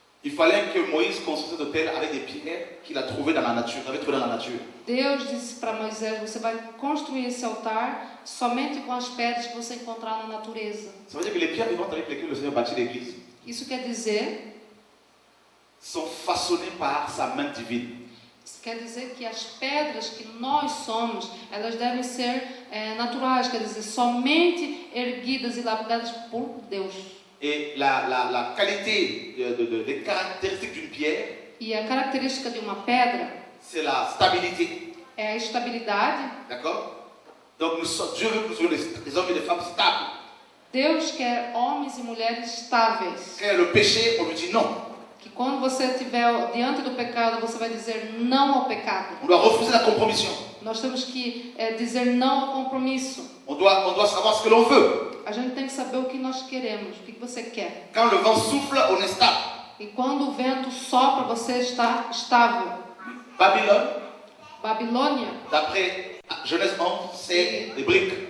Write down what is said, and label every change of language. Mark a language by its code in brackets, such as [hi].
[fr] Il fallait que Moïse construise cet autel avec des pierres qu'il a trouvées dans la nature, qu'il avait trouvées dans la nature. [pt] Deus disse para Moisés, você vai construir esse altar somente com as pedras que você encontrar na natureza. [fr] Ça veut dire que les pierres vivantes avec lesquelles le Seigneur bâtit l'église [pt] Isso quer dizer [fr] sont façonnées par sa main divine. [pt] Isso quer dizer que as pedras que nós somos, elas devem ser naturais, quer dizer, somente erguidas e lapidadas por Deus. [fr] Et la qualité, les caractéristiques d'une pierre, [pt] E a característica de uma pedra [fr] c'est la stabilité. [pt] é a estabilidade. [fr] D'accord? Donc Dieu veut que nous soyons des hommes et des femmes stables. [pt] Deus quer homens e mulheres estáveis. [fr] Quand il y a le péché, on lui dit non. [pt] Que quando você estiver diante do pecado, você vai dizer não ao pecado. [fr] On doit refuser la compromission. [pt] Nós temos que dizer não ao compromisso. [fr] On doit savoir ce que l'on veut. [pt] A gente tem que saber o que nós queremos, o que você quer. [fr] Quand le vent souffle, on est stable. [pt] E quando o vento sopra, você está estável. [fr] Babylone, [pt] Babilônia, [fr] d'après Genèse 11, c'est des briques.